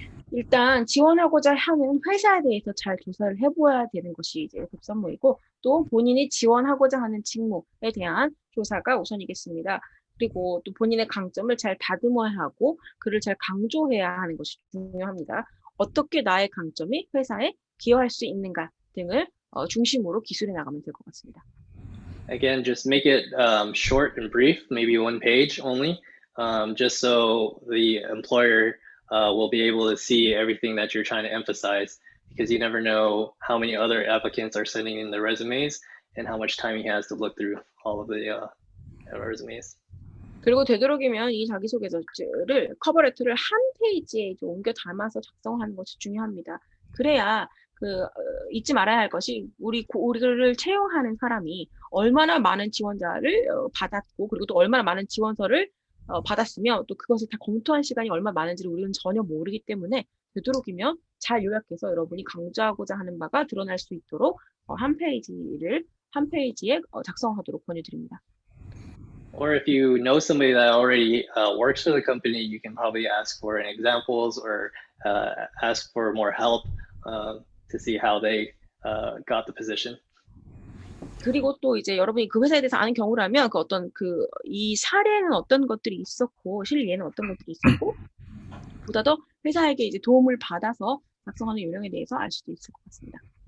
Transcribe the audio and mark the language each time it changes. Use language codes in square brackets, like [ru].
[ko] 일단 지원하고자 하는 회사에 대해서 잘 조사를 해보아야 되는 것이 이제 급선무이고 또 본인이 지원하고자 하는 직무에 대한 조사가 우선이겠습니다. 그리고 또 본인의 강점을 잘 다듬어야 하고 그를 잘 강조해야 하는 것이 중요합니다. 어떻게 나의 강점이 회사에 기여할 수 있는가 등을 중심으로 기술해 나가면 될 것 같습니다. [en] Again, just make it short and brief, maybe 1 page only, just so the employer will be able to see everything that you're trying to emphasize, because you never know how many other applicants are sending in their resumes and how much time he has to look through all of the resumes. [ko] 그리고 되도록이면 이 자기소개서를 커버레터를 한 페이지에 이제 옮겨 담아서 작성하는 것이 중요합니다. 그래야 잊지 말아야 할 것이 우리를 채용하는 사람이 얼마나 많은 지원자를 받았고 그리고 또 얼마나 많은 지원서를 받았으며 또 그것을 다 검토한 시간이 얼마나 많은지를 우리는 전혀 모르기 때문에 되도록이면 잘 요약해서 여러분이 강조하고자 하는 바가 드러날 수 있도록 한 페이지에 작성하도록 권유드립니다. [en] Or if you know somebody that already works for the company, you can probably ask for examples or ask for more help to see how they got the position. [ko] 그리고 또 이제 여러분이 그 회사에 대해서 아는 경우라면 이 사례는 어떤 것들이 있었고 실리에는 어떤 것들이 있었고 보다 더 회사에게 이제 도움을 받아서 작성하는 요령에 대해서 알 수도 있을 것 같습니다.